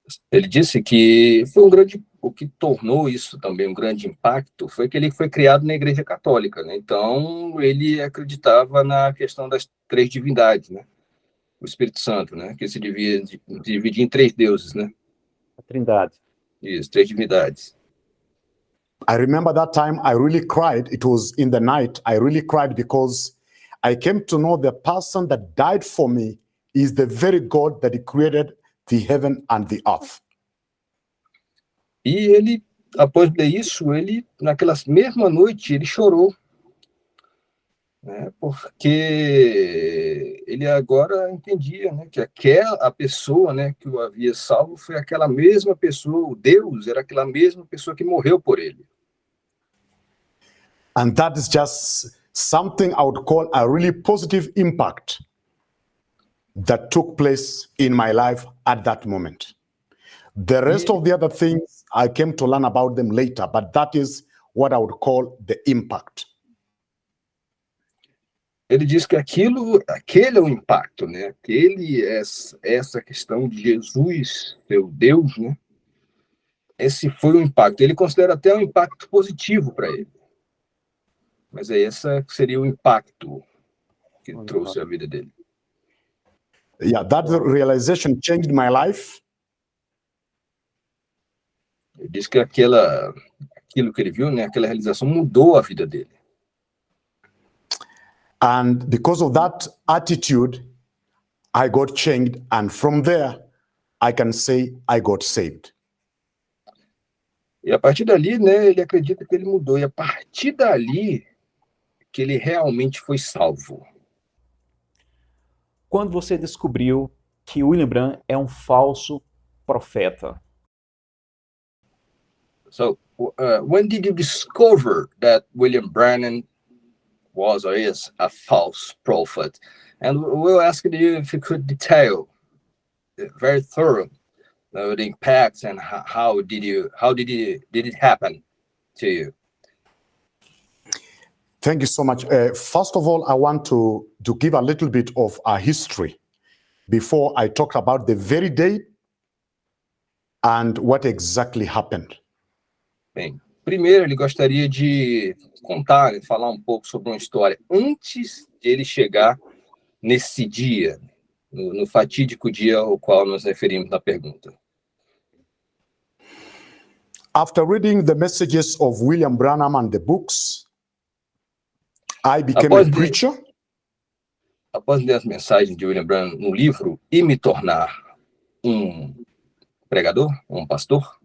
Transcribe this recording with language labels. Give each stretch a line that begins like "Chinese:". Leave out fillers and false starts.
Portuguese: Ele disse que o que tornou isso também um grande impacto foi que ele foi criado na Igreja Católica, né? Então ele acreditava na questão das três divindades, né? O Espírito Santo, né? Que se dividia em três deuses, né? A Trindade. Isso, três divindades.
English: I remember that time I really cried. It was in the night. I really cried because I came to know the person that died for me is the very God that created the heaven and the earth.
Portuguese: E ele, após ler isso, ele, naquela mesma noite, ele chorou, né, porque ele agora entendia, né, que a pessoa, né, que o havia salvo foi aquela mesma pessoa, o Deus era aquela mesma pessoa que morreu por ele.
English: And that is just something I would call a really positive impact that took place in my life at that moment. The rest of the other things, I came to learn about them later, but that is what I would call the impact.
Portuguese: Ele diz que aquele é o impacto, né? Essa questão de Jesus, seu Deus, né? Esse foi o impacto. Ele considera até um impacto positivo para ele. Mas esse seria o impacto que trouxe a vida dele.
English: Yeah, that realization changed my life.
Portuguese: Ele diz que aquilo que ele viu, né? Aquela realização mudou a vida dele.
English: And because of that attitude, I got changed. And from there, I can say I got saved.
Portuguese: E a partir dali, né, ele acredita que ele mudou. E a partir dali, que ele realmente foi salvo. Quando você descobriu que William Branham é um falso profeta?
English: So, when did you discover that William Branham was or is a false prophet? And we'll ask you if you could detail, very thorough, the impacts and how did it happen to you? Thank you so much. First of all, I want to give a little bit of a history before I talk about the very day and what exactly happened.
Portuguese: Bem, primeiro ele gostaria de contar e falar um pouco sobre uma história antes de ele chegar nesse dia, no fatídico dia ao qual nos referimos na pergunta.
English: After reading the messages of William Branham and the books, I became a preacher.
Portuguese: Após ler as mensagens de William Branham no livro e me tornar um pregador, um pastor,